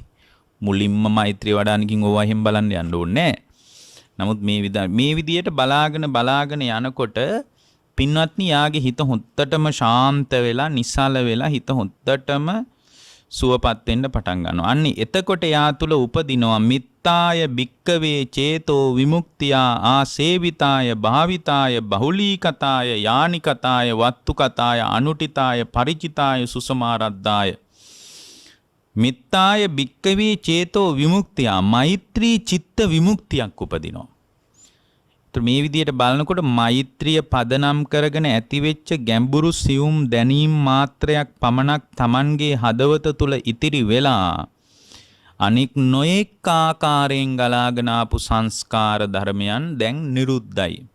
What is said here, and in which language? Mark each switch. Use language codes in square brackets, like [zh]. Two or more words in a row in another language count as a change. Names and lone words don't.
[si] මුලින්ම මෛත්‍රී වඩානකින් ඕවා එහෙම බලන්න යන්න ඕනේ නෑ. නමුත් මේ විදියට බලාගෙන යනකොට පින්වත්නි යාගේ හිත හොත්තටම ශාන්ත වෙලා නිසල වෙලා හිත හොත්තටම සුවපත් වෙන්න පටන් ගන්නවා. අන්නේ එතකොට යා තුල උපදිනවා [pi] මිත්තාය භික්කවේ චේතෝ විමුක්තියා ආසේවිතාය භාවිතාය බහුලීකතාය යානිකතාය වත්තුකතාය අනුටිතාය පරිචිතාය සුසමාරද්දාය. මිත්තාය භික්කවේ චේතෝ විමුක්තියා [si] මෛත්‍රී චිත්ත විමුක්තියක් උපදිනවා. මේ විදියට බලනකොට මෛත්‍රිය පදනම් කරගෙන ඇතිවෙච්ච ගැඹුරු සියුම් දැනීම් මාත්‍රයක් පමණක් Tamanගේ හදවත තුල ඉතිරි වෙලා අනික් නොඑක ආකාරයෙන් ගලාගෙන ආපු සංස්කාර ධර්මයන් දැන් නිරුද්ධයි.